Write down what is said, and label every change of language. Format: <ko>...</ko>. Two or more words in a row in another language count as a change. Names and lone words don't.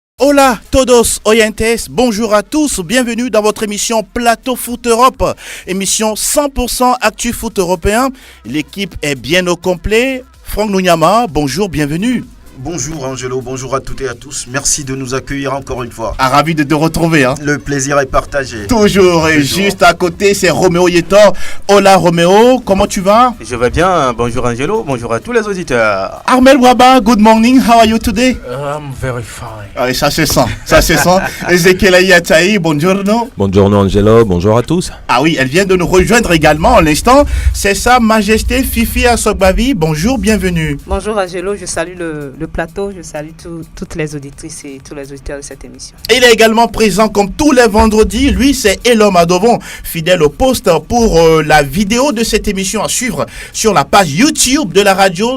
<es>Hola todos oyentes,</es> <fr>bonjour à tous, bienvenue dans votre émission Plateau Foot Europe, émission 100% Actu Foot Européen. L'équipe est bien au complet. Franck Nounyama, bonjour, bienvenue. Bonjour Angelo, bonjour à toutes et à tous. Merci de nous accueillir encore une fois. Ravi de te retrouver. Le plaisir est partagé. Toujours. Et juste à côté, c'est Roméo Yetor. Hola Roméo, comment tu vas? Je vais bien. Bonjour Angelo, bonjour à tous les auditeurs.</fr> <en>Armel Waba, good morning. How are you today? I'm very fine.</en> <fr>Ah, ça se sent. Ezekiel Ayataï, buongiorno. Buongiorno Angelo, bonjour à tous. Ah oui, elle vient de nous rejoindre également à l'instant. C'est Sa Majesté Fifi Asogbavi. Bonjour, bienvenue. Bonjour Angelo, je salue le plateau, je salue toutes les auditrices et tous les auditeurs de cette émission. Il est également présent comme tous les vendredis. Lui, c'est Elom Adovon, fidèle au poste pour la vidéo de cette émission à suivre sur la page YouTube de la radio.</fr>